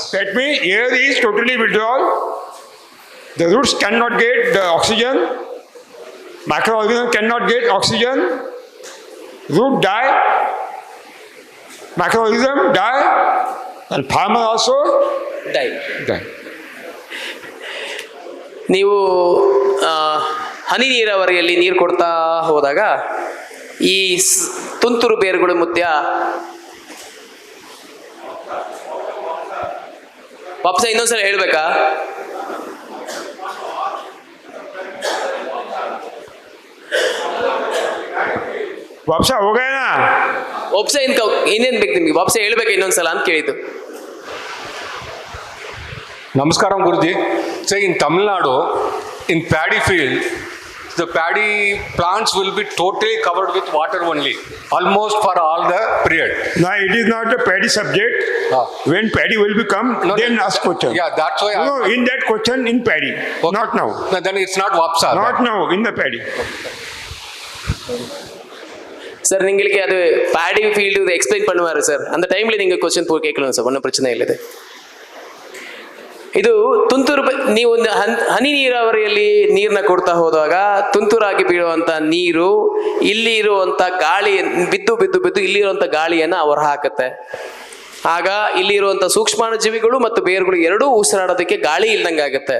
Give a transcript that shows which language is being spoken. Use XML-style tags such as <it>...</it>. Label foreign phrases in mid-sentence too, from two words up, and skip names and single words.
<en>That means air is totally withdrawn. The roots cannot get the oxygen. Microorganisms cannot get oxygen. Root die. Microorganisms die. And farmer also ಡೈ. die.</en> <kn>ನೀವು ಹನಿ ನೀರಾವರಿಯಲ್ಲಿ ನೀರು ಕೊಡ್ತಾ ಹೋದಾಗ ಈ ತುಂತುರು ಬೇರುಗಳು ಮಧ್ಯ ವಾಪಸ ಇನ್ನೊಂದ್ಸಲ ಹೇಳ್ಬೇಕಾ?</kn> <hi>वापसा हो गया ना?</hi> <kn>ವಾಪಸ ಇನ್ನೇನ್ ಬೇಕು ನಿಮ್ಗೆ? ವಾಪಸ ಹೇಳ್ಬೇಕಾ ಇನ್ನೊಂದ್ಸಲ ಅಂತ ಕೇಳಿದ್ದು.</kn> <en>Namaskaram Guruji. Say in Tamil Nadu, in paddy field, the paddy plants will be totally covered with water only, almost for all the period. No, it is not a paddy subject. When paddy will become, No, then ask question. Yeah, that's why. No, in that question in paddy, Okay. not now. No, then it's not Vapsa. Not now, in the paddy.</en> <ta>சார் நீங்களுக்கு அது</ta> <en>paddy field explain</en> <ta>பண்ணுவாரு சார். அந்த டைம்ல நீங்க ಕ್ವಶನ್ கேட்கலாம் சார், ஒன்றும் பிரச்சನೆ ಇಲ್ಲ.</ta> <kn>ಇದು ತುಂತುರು ನೀವು ಒಂದು ಹನಿ ನೀರಾವರಿಯಲ್ಲಿ ನೀರನ್ನ ಕೊಡ್ತಾ ಹೋದಾಗ ತುಂತುರಾಗಿ ಬೀಳುವಂತ ನೀರು ಇಲ್ಲಿ ಇರುವಂತ ಗಾಳಿ ಬಿದ್ದು ಬಿದ್ದು ಬಿದ್ದು ಇಲ್ಲಿರುವಂತ ಗಾಳಿಯನ್ನ ಹೊರ ಹಾಕುತ್ತೆ. ಆಗ ಇಲ್ಲಿರುವಂತ ಸೂಕ್ಷ್ಮಾಣುಜೀವಿಗಳು ಮತ್ತು ಬೇರುಗಳು ಎರಡೂ ಉಸಿರಾಡೋದಕ್ಕೆ ಗಾಳಿ ಇಲ್ದಂಗೆ ಆಗುತ್ತೆ.</kn>